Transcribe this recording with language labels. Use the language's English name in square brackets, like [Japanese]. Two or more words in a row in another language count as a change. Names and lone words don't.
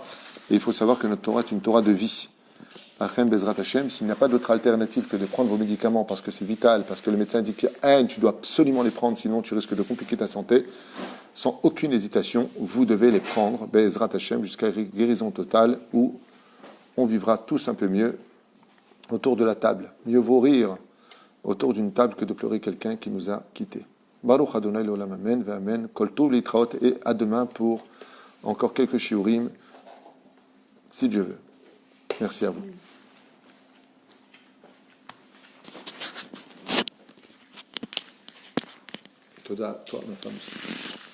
[French] Et il faut savoir que notre Torah est une Torah de vie. [Hebrew] השם בעזרת השם, [French] s'il n'y a pas d'autre alternative que de prendre vos médicaments parce que c'est vital, parce que le médecin dit que tu dois absolument les prendre, sinon tu risques de compliquer ta santé, sans aucune hésitation, vous devez les prendre, [Hebrew] בעזרת השם, [French] jusqu'à guérison totale, où on vivra tous un peu mieux autour de la table. Mieux vaut rire autour d'une table que de pleurer quelqu'un qui nous a quittés. [Hebrew] ברוך אדני לעולם אמן אמן כל טוב להתראות, [French] et à demain pour encore quelques shiurim, si Dieu veut. Merci à vous. Toda, toi, ma femme aussi.